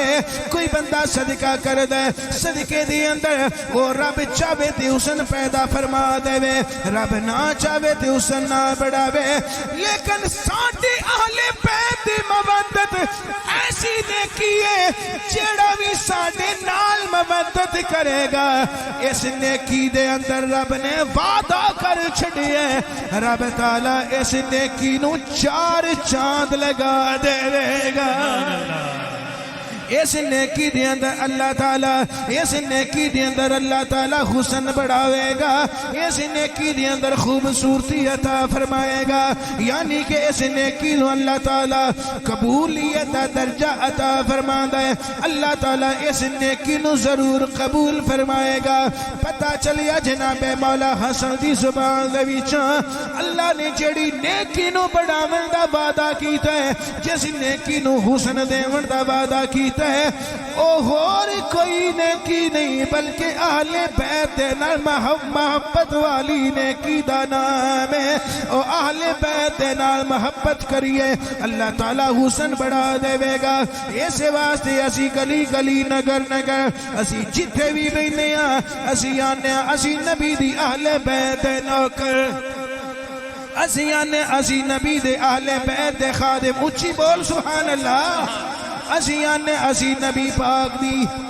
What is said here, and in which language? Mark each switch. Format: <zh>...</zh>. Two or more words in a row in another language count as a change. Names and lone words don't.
<pa>کوئی بندہ صدقہ کر دے صدقے دی اندر او رب چاہے تے حسن پیدا فرما دے، رب نہ چاہے تے حسن نہ بڑھاوے. لیکن ساڈے اہل بیت دی مودت ایسی نیکی ہے جیڑا بھی ساڈے نال مودت کرے گا اس نیکی دے اندر رب نے وعدہ کر چھڑیا ہے، رب تعالیٰ اس نیکی نو 4 چاند لگا دے گا. اس نیکی دے اندر اللہ تعالیٰ حسن بڑھاوے گا، اس نیکی دے اندر خوبصورتی عطا فرمائے گا. یعنی کہ اس نیکی نو اللہ تعالیٰ قبولیت درجہ عطا فرماندا ہے. اللہ تعالیٰ اس نیکی نو ضرور قبول فرمائے گا. پتہ چلیا جناب مولا حسن دی زبان دے وچوں اللہ نے جڑی نیکی نو بڑھاون دا وعدہ کیتا ہے، جس نیکی نو حسن دیون دا وعدہ کیتا بیت ہے اور کوئی نیکی نہیں بلکہ اہل بیت نال محبت والی نیکی دا نام ہے او اہل بیت نال محبت کریے اللہ تعالی حسن بڑھا دے گا اس واسطے اسی گلی گلی نگر نگر اسی جتھے بھی بیٹھے ہاں اسی آنے اسی نبی دی اہل بیت نوکر اسی آنے اسی نبی دے اہل بیت دے خادم اچھی بول</pa> <ar>سبحان اللہ</ar> <pa>اسی آنے اسی نبی پاک دی</pa>